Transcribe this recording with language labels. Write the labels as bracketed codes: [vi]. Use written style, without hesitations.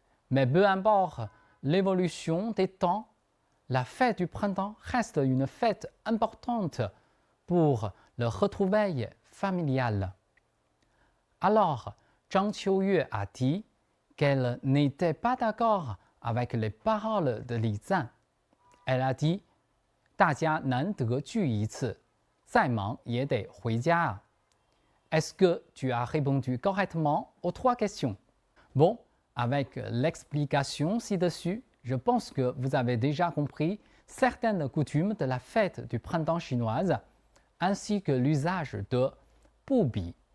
[fr] Mais peu importe l'évolution des temps, la fête du printemps reste une fête importante pour le retrouvailles familial. Alors, Zhang Qiuyue a dit qu'elle n'était pas d'accord avec les paroles de Li Zan. Elle a dit [zh] 大家难得聚一次，再忙也得回家啊。 [fr] Est-ce que tu as répondu correctement aux trois questions? Bon, avec l'explication ci-dessus, je pense que vous avez déjà compris certaines coutumes de la fête du printemps chinoise, ainsi que l'usage de 不比.